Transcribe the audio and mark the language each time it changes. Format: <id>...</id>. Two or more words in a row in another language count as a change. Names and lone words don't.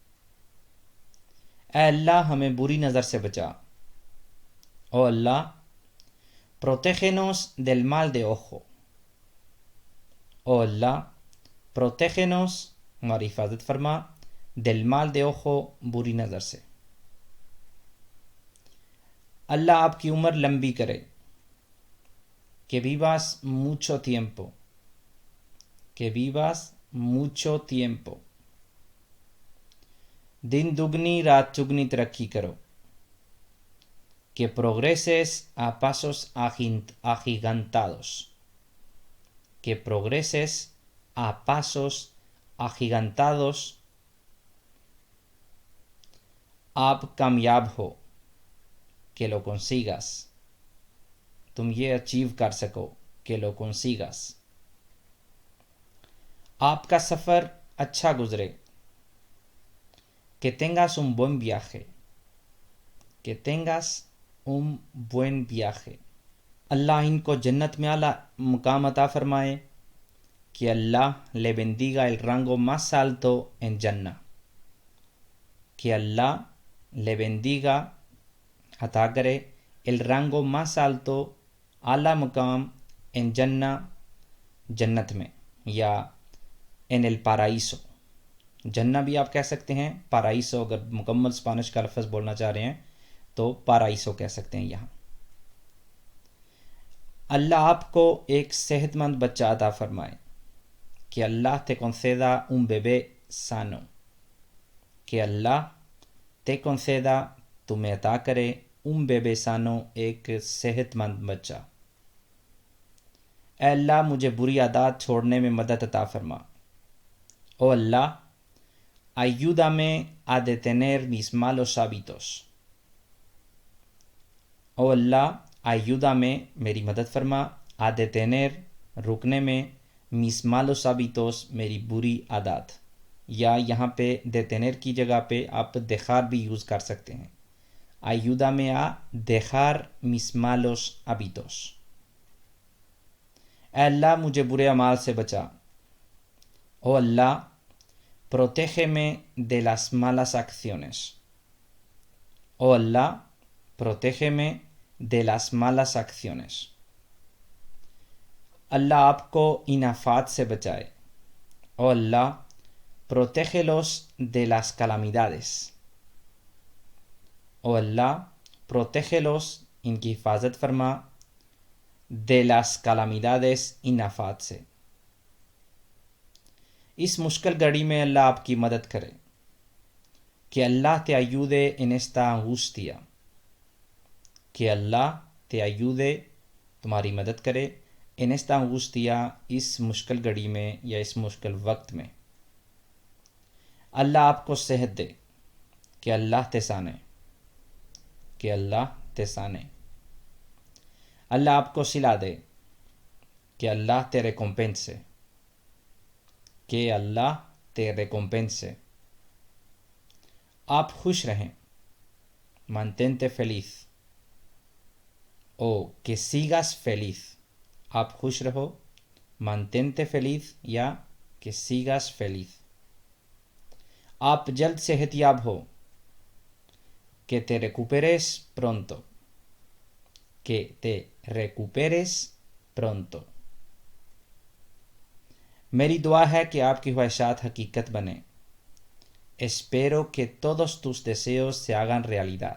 <ur>اے اللہ ہمیں بری نظر سے بچا۔</ur> <es>او اللہ protégenos del mal de ojo۔ او اللہ protégenos</es> <ur>ہماری حفاظت فرما</ur> <es>del mal de ojo</es> <ur>بری نظر سے۔ اللہ آپ کی عمر لمبی کرے۔</ur> <es>que vivas mucho tiempo۔ que vivas mucho tiempo۔</es> <ur>دن دگنی رات چگنی ترقی کرو۔</ur> <es>que progreses a pasos agigantados۔ que progreses a pasos agigantados۔</es> <ur>آپ کامیاب ہو۔</ur> <es>que lo consigas۔</es> <ur>تم یہ اچیو کر سکو۔</ur> <es>que lo consigas۔</es> <ur>آپ کا سفر اچھا گزرے۔</ur> <es>que tengas un buen viaje۔ que tengas un buen viaje۔</es> <ur>اللہ ان کو جنت میں اعلیٰ مقام عطا فرمائے۔</ur> <es>کہ اللہ le bendiga el rango más alto en Jannah۔ کہ اللہ le bendiga</es> <ur>عطا کرے</ur> <es>el rango más alto</es> <ur>اعلیٰ مقام</ur> <es>en Jannah</es> <ur>جنت میں یا</ur> <es>en el paraíso۔</es> <ur>جنہ بھی آپ کہہ سکتے ہیں، پارائیسو اگر مکمل اسپانش کا لفظ بولنا چاہ رہے ہیں تو پارائیسو کہہ سکتے ہیں یہاں۔ اللہ آپ کو ایک صحت مند بچہ عطا فرمائے۔</ur> <es>کہ اللہ te conceda un bebé sano۔</es> <ur>کہ اللہ</ur> <es>te conceda</es> <ur>تمہیں عطا کرے</ur> <es>un bebé sano</es> <ur>ایک صحت مند بچہ۔ اے اللہ مجھے بری عادات چھوڑنے میں مدد عطا فرما۔</ur> <es>Oh Allah, ayúdame a detener mis malos hábitos. Oh Allah, ayúdame,</es> <ur>میری مدد فرما,</ur> <es>a detener,</es> <ur>رکنے میں,</ur> <es>mis malos hábitos,</es> <ur>میری بری عادت. یا یہاں پے detener کی جگہ پے آپ dejar بھی یوز کر سکتے ہیں.</ur> <es>Ayúdame a dejar mis malos hábitos.</es> <ur>اے اللہ مجھے برے اعمال سے بچا.</ur> <es>Oh Allah, protégeme de las malas acciones. Oh Allah, protégeme de las malas acciones.</es> <ur>اللہ آپ کو ان آفات سے بچائے.</ur> <es>Oh Allah, protégelos de las calamidades. Oh Allah, protégelos,</es> <ur>ان کی حفاظت فرما,</ur> <es>de las calamidades,</es> <ur>ان آفات سے. اس مشکل گھڑی میں اللہ آپ کی مدد کرے.</ur> <es>کہ اللہ te ayude en esta angustia. کہ اللہ te ayude,</es> <ur>تمہاری مدد کرے,</ur> <es>en esta angustia,</es> <ur>اس مشکل گھڑی میں یا اس مشکل وقت میں. اللہ آپ کو صحت دے. کہ اللہ</ur> <es>te sane.</es> <ur>کہ اللہ</ur> <es>te sane.</es> <ur>اللہ آپ کو صلہ دے.</ur> <es>کہ اللہ te recompense. کہ اللہ te recompense.</es> <ur>آپ خوش رہیں.</ur> <es>mantente feliz. o que sigas feliz.</es> <ur>آپ خوش رہو.</ur> <es>mantente feliz یا que sigas feliz.</es> <ur>آپ جلد صحت یاب ہو.</ur> <es>que te recuperes pronto. que te recuperes pronto.</es> <ur>میری دعا ہے کہ آپ کی خواہشات حقیقت بنیں.</ur> <es>Espero que todos tus deseos se hagan realidad.</es>